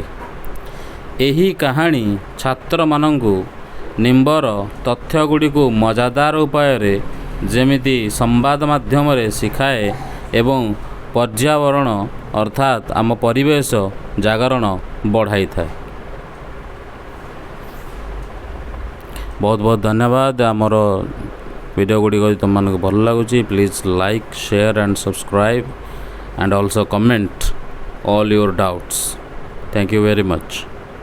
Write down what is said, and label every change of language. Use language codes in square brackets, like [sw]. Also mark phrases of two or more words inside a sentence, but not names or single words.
[or] ଏହି କାହାଣୀ ଛାତ୍ରମାନଙ୍କୁ ନିମ୍ବର ତଥ୍ୟଗୁଡ଼ିକୁ ମଜାଦାର ଉପାୟରେ ଯେମିତି ସମ୍ବାଦ ମାଧ୍ୟମରେ ଶିଖାଏ ଏବଂ ପର୍ଯ୍ୟାବରଣ ଅର୍ଥାତ୍ ଆମ ପରିବେଶ ଜାଗରଣ ବଢ଼ାଇଥାଏ। ବହୁତ ବହୁତ ଧନ୍ୟବାଦ। ଆମର ଭିଡ଼ିଓ ଗୁଡ଼ିକ ଯଦି ତୁମମାନଙ୍କୁ ଭଲ ଲାଗୁଛି, [en] please like, share and subscribe and also comment all your doubts. Thank you very much.